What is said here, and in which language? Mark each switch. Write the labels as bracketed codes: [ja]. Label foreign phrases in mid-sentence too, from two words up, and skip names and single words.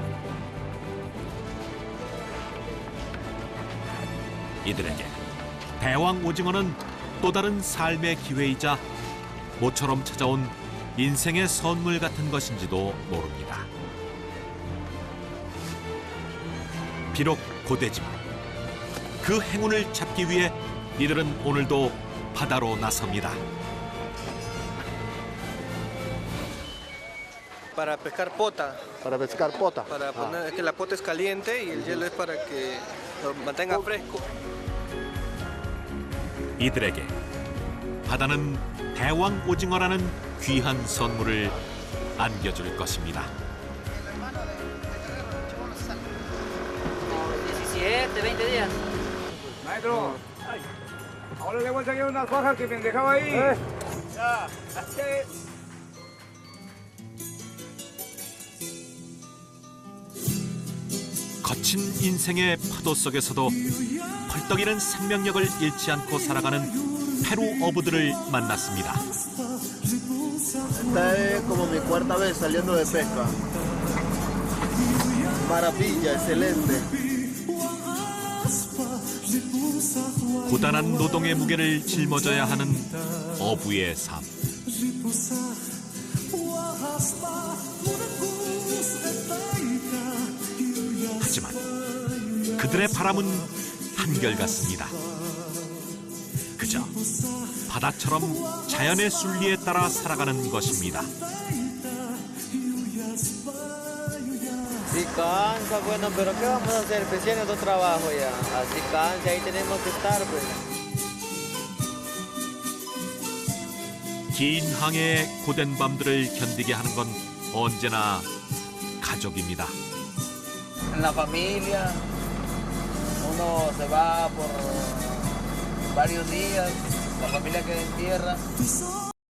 [ko] 이들에게 대왕 오징어는 또 다른 삶의 기회이자 모처럼 찾아온 인생의 선물 같은 것인지도 모릅니다. 비록 고되지만 그 행운을 잡기 위해 이들은 오늘도 바다로 나섭니다. [es] Para pescar pota. Para pescar pota. Para poner, es que la pota es caliente y el hielo es para que lo mantenga fresco. [ko] 이들에게 바다는 대왕 오징어라는 귀한 선물을 안겨줄 것입니다. [es] 17, 20 días. Maestro, ahora le voy a sacar unas fajas que me dejaba ahí. Ya. [ko] 거친 인생의 파도 속에서도 펄떡이는 생명력을 잃지 않고 살아가는 페루 어부들을 만났습니다. [es] Esta es como mi cuarta vez saliendo de pesca. Maravilla, excelente. [ko] 고단한 노동의 무게를 짊어져야 하는 어부의 삶. 하지만 그들의 바람은 한결같습니다. 그저 바다처럼 자연의 순리에 따라 살아가는 것입니다. [es] Si cansa, bueno, pero ¿qué vamos a hacer? Pues tiene otro trabajo ya. Así cansa, ahí tenemos que estar, pues. [ko] 긴 항해의 고된 밤들을 견디게 하는 건 언제나 가족입니다. [es] En la familia, uno se va por varios días, la familia queda en tierra.